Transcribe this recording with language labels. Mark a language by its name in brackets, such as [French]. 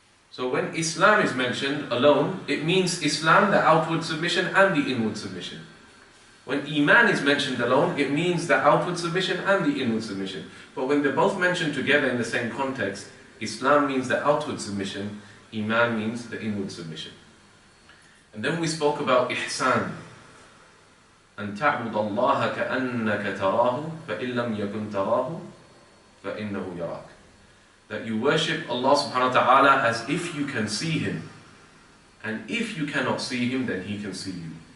[English] So when Islam is mentioned alone, it means Islam, the outward submission, and the inward submission. When Iman is mentioned alone, it means the outward submission and the inward submission. But when they're both mentioned together in the same context, Islam means the outward submission, Iman means the inward submission. And then we spoke about Ihsan. [Arabic] أن تعبد الله كأنك تراه فإن لم يكن تراه فإنه يراك. [English] That you worship Allah subhanahu wa ta'ala as if you can see Him. And if you cannot see Him, then He can see you.